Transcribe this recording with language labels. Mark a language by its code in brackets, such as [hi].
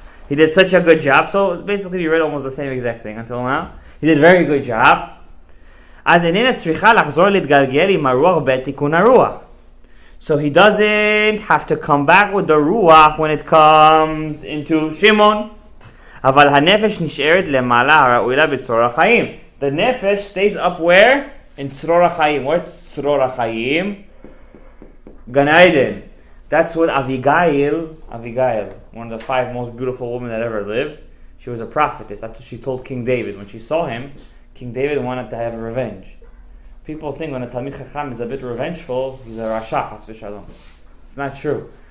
[en] He did such a good job, so basically we read almost the same exact thing until now. He did a very good job. [he] אז איננה צריכה לחזור להתגלגל עם הרוח בעת תיקון הרוח. [en] So he doesn't have to come back with the ruach when it comes into Shimon. [he] אבל הנפש נשארת למעלה הראויה בצרור החיים. [en] The nefesh stays up where? In צרור החיים. What's צרור החיים? Gan Eden. That's what Abigail, one of the 5 most beautiful women that ever lived, she was a prophetess. That's what she told King David. When she saw him, King David wanted to have revenge. People think when a Talmid Chacham is a bit revengeful, he's a Rasha, Chas v'Shalom. It's not true.